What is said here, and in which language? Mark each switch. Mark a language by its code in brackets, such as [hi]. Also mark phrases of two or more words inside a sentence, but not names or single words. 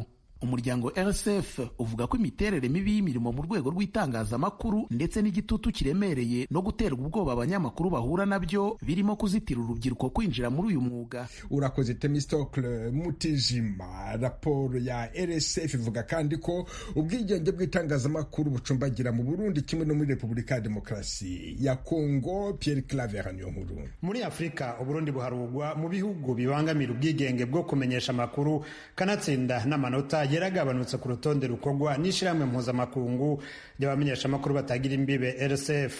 [rw] Umuryango RSF uvuga ko imiterere mibi y'imirimo mu rwego rw'itangazamakuru ndetse n'igitutu kiremereye no guterwa ubwoba abanyamakuru bahura nabyo birimo kuzitira urubyiruko kwinjira muri uyu mwuga. Urakoze Themistocle Mutijima. Raporo ya RSF ivuga kandi ko ubwigenge bw'itangazamakuru bucumbagira mu Burundi kimwe no muri Repubulika ya Demokarasi ya Kongo. Pierre Claver Niyonkuru. [rn] Muri Afurika, Uburundi buharugwa mu bihugu bibangamira ubwigenge bwo kumenyesha amakuru, kanatsinda n'amanota yaragabanutse ku rutonde rukorwa n'ishyirahamwe mpuzamakungu ry'abamenyeshamakuru batagira imbibe RSF.